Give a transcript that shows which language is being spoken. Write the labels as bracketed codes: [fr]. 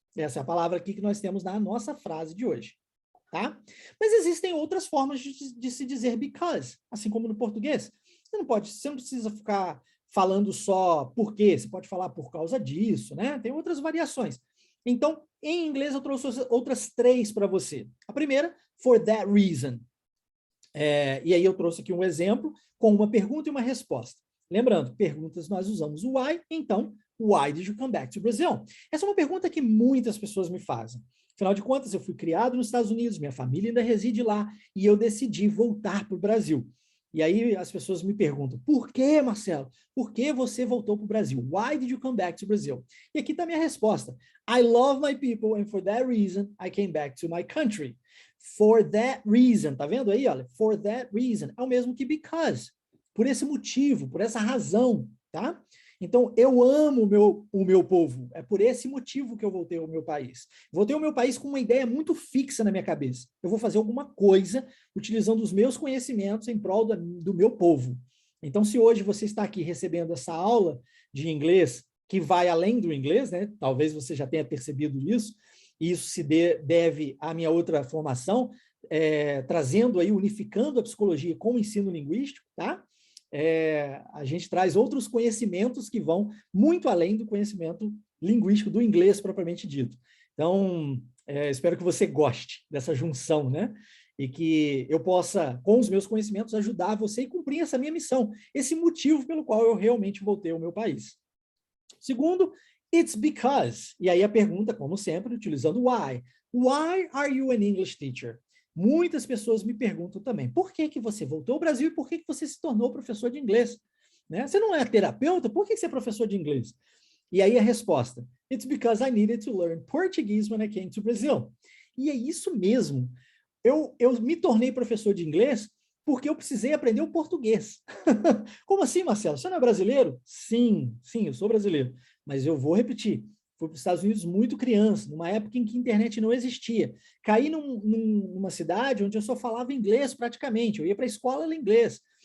[pt] Essa é a palavra aqui que nós temos na nossa frase de hoje, tá? Mas existem outras formas de se dizer because, assim como no português. Você não precisa ficar falando só por quê, você pode falar por causa disso, né? Tem outras variações. Então, em inglês, eu trouxe outras 3 para você. A primeira, [en] for that reason. [pt] E aí eu trouxe aqui um exemplo com uma pergunta e uma resposta. Lembrando, perguntas nós usamos o why, então, [en] why did you come back to Brazil? [pt] Essa é uma pergunta que muitas pessoas me fazem. Afinal de contas, eu fui criado nos Estados Unidos, minha família ainda reside lá, e eu decidi voltar para o Brasil. E aí as pessoas me perguntam, por que, Marcelo? Por que você voltou para o Brasil? [en] Why did you come back to Brazil? [pt] E aqui está a minha resposta. [en] I love my people and for that reason I came back to my country. For that reason, [pt] tá vendo aí? Olha, for that reason é o mesmo que because. Por esse motivo, por essa razão, tá? Então, eu amo o meu povo. É por esse motivo que eu voltei ao meu país. Voltei ao meu país com uma ideia muito fixa na minha cabeça. Eu vou fazer alguma coisa utilizando os meus conhecimentos em prol do meu povo. Então, se hoje você está aqui recebendo essa aula de inglês, que vai além do inglês, né? Talvez você já tenha percebido isso, e isso se deve à minha outra formação, trazendo aí, unificando a psicologia com o ensino linguístico, tá? A gente traz outros conhecimentos que vão muito além do conhecimento linguístico do inglês propriamente dito. Então, espero que você goste dessa junção, né? E que eu possa, com os meus conhecimentos, ajudar você e cumprir essa minha missão, esse motivo pelo qual eu realmente voltei ao meu país. Segundo, [en] it's because. [pt] E aí a pergunta, como sempre, utilizando why. [en] Why are you an English teacher? [pt] Muitas pessoas me perguntam também, por que que você voltou ao Brasil e por que que você se tornou professor de inglês? Né? Você não é terapeuta? Por que você é professor de inglês? E aí a resposta, [en] it's because I needed to learn Portuguese when I came to Brazil. [pt] E é isso mesmo. Eu me tornei professor de inglês porque eu precisei aprender o português. Como assim, Marcelo? Você não é brasileiro? Sim, eu sou brasileiro. Mas eu vou repetir. Fui para os Estados Unidos muito criança, numa época em que a internet não existia. Caí numa cidade onde eu só falava inglês praticamente. Eu ia para a escola, era inglês.